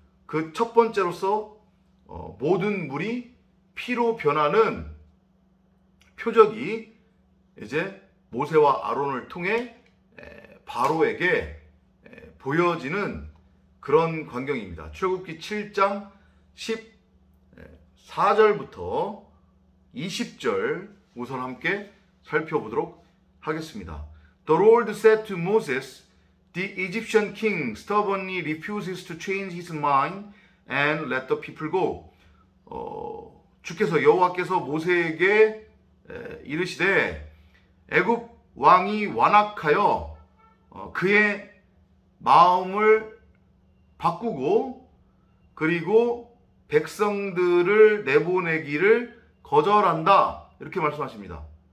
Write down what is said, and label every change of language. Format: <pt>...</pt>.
<ko>그 첫 번째로서 모든 물이 피로 변하는 표적이 이제 모세와 아론을 통해 바로에게 보여지는 그런 광경입니다. 출애굽기 7장 14절부터 20절 우선 함께 살펴보도록 하겠습니다.</ko> <en>The Lord said to Moses, The Egyptian king stubbornly refuses to change his mind and let the people go.</en> <ko>주께서, 여호와께서 모세에게 이르시되, 애굽 왕이 완악하여 그의 마음을 바꾸고 그리고 백성들을 내보내기를 거절한다, 이렇게 말씀하십니다.</ko>